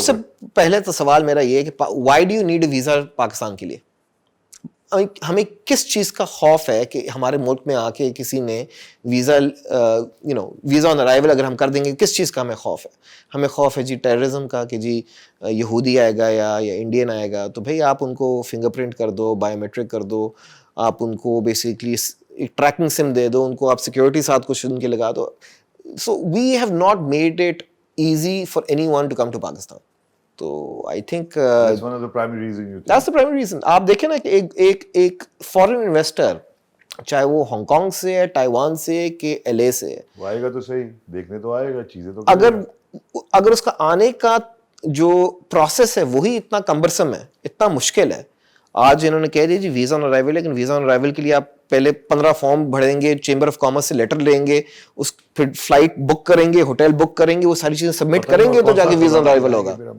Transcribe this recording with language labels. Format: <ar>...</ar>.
<ur>سب سے پہلے تو سوال میرا یہ ہے کہ</ur> <en>why do you need a visa</en> <ur>Pakistan کے لیے؟ ہمیں کس چیز کا خوف ہے کہ ہمارے ملک میں آ کے کسی نے ویزا ویزا آن ارائیول اگر ہم کر دیں گے, کس چیز کا ہمیں خوف ہے؟ ہمیں خوف ہے جی ٹیررزم کا, کہ جی یہودی آئے گا یا انڈین آئے گا. تو بھائی آپ ان کو فنگر پرنٹ کر دو, بایو میٹرک کر دو, آپ ان کو بیسکلی ایک ٹریکنگ سم دے دو, ان کو آپ سیکورٹی ساتھ کچھ ان کے لگا دو.</ur> <en>So we have not made it easy for anyone to come to Pakistan. تو I think that's one of the primary reason you think. that's the primary reason.</en> <ur>آپ دیکھیں نا کہ ایک فورن انویسٹر چاہے وہ ہانگ کانگ سے ہے, تائیوان سے, کہ LA سے ہے, وہ آئے گا تو صحیح, دیکھنے تو آئے گا, چیزیں تو اگر اس کا آنے کا جو پروسیس ہے وہی اتنا کمبرسم ہے, اتنا مشکل ہے. آج انہوں نے کہہ دیا جی ویزا آن ارائیول, لیکن ویزا آن ارائیول کے لیے آپ پہلے 15 فارم بھریں گے, چیمبر آف کامرس سے لیٹر لیں گے, پھر فلائٹ بک کریں گے, ہوٹل بک کریں گے, وہ ساری چیزیں سبمٹ کریں گے تو جا کے ویزا آن ارائیول ہوگا.</ur>